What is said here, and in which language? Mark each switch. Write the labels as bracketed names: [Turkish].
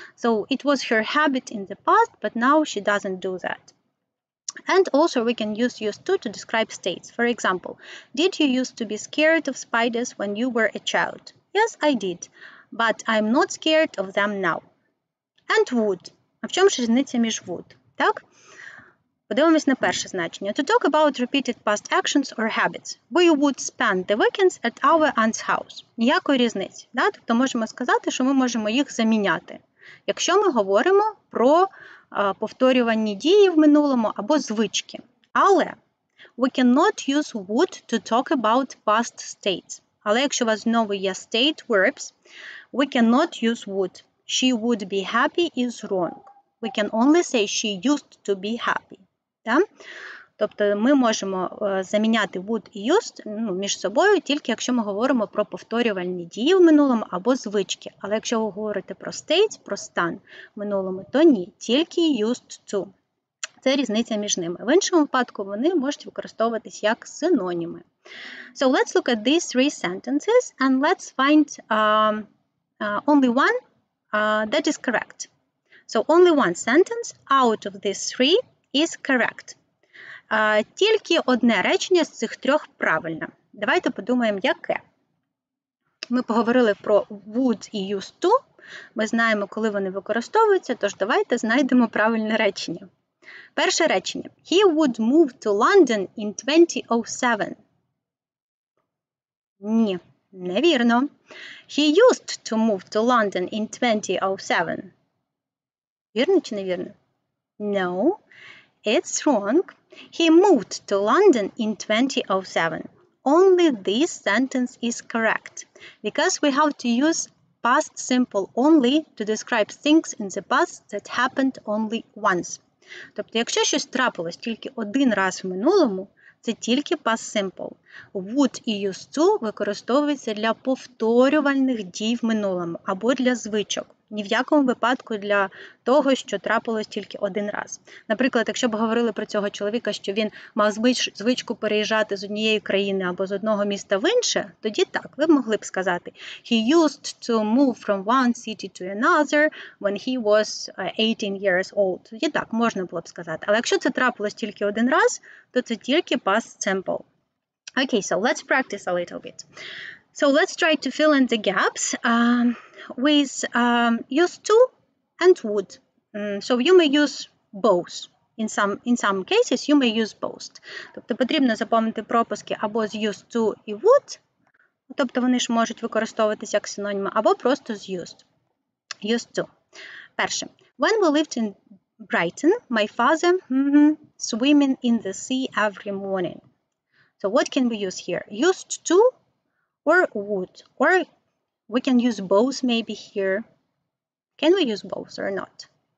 [English] So it was her habit in the past, but now she doesn't do that. And also we can use used to describe states. For example, did you used to be scared of spiders when you were a child? Yes, I did, but I'm not scared of them now. And would. [Ukrainian] А в чому ж різниця між would? Так? Подивимось на перше значення. [English] To talk about repeated past actions or habits. We would spend the weekends at our aunt's house. [Ukrainian] Ніякої різниці. Да? Тобто можемо сказати, що ми можемо їх заміняти. Якщо ми говоримо про повторювані дії в минулому або звички. [English] Але we cannot use would to talk about past states. [Ukrainian] Але якщо у вас знову є state verbs, [English] we cannot use would. She would be happy is wrong. We can only say she used to be happy. [Ukrainian] Да? Тобто ми можемо заміняти would і used між собою тільки якщо ми говоримо про повторювальні дії в минулому або звички. Але якщо ви говорите про state, про стан в минулому, то ні, тільки used to. Це різниця між ними. В іншому випадку вони можуть використовуватись як синоніми. [English] So let's look at these three sentences and let's find only one that is correct. So only one sentence out of these three is correct. [Ukrainian] Тільки одне речення з цих трьох правильне. Давайте подумаємо, яке. Ми поговорили про would і used to. Ми знаємо, коли вони використовуються, тож давайте знайдемо правильне речення. Перше речення. [English] He would move to London in 2007. [Ukrainian] Ні, невірно. [English] He used to move to London in 2007. [Ukrainian] Вірно чи невірно? [English] No, it's wrong. He moved to London in 2007. Only this sentence is correct, because we have to use past simple only to describe things in the past that happened only once. [Ukrainian] Тобто, якщо щось трапилось тільки один раз в минулому, це тільки past simple. Would і used to використовуються для повторювальних дій в минулому або для звичок. Ні в якому випадку для того, що трапилось тільки один раз. Наприклад, якщо б говорили про цього чоловіка, що він мав звичку переїжджати з однієї країни або з одного міста в інше, тоді так, ви б могли б сказати [English] He used to move from one city to another when he was 18 years old. [Ukrainian] Тоді так, можна було б сказати. Але якщо це трапилось тільки один раз, то це тільки past simple. [English] Okay, so let's practice a little bit. So let's try to fill in the gaps with used to and would. So you may use both. In some cases you may use both. [Ukrainian] Тобто потрібно заповнити пропуски або з used to і would, тобто вони ж можуть використовуватися як синоніми, або просто з used. [English] Used to. [Ukrainian] Перше. [English] When we lived in Brighton, my father swimming in the sea every morning. So what can we use here? Used to or would? Or we can use both maybe here. Can we use both or not?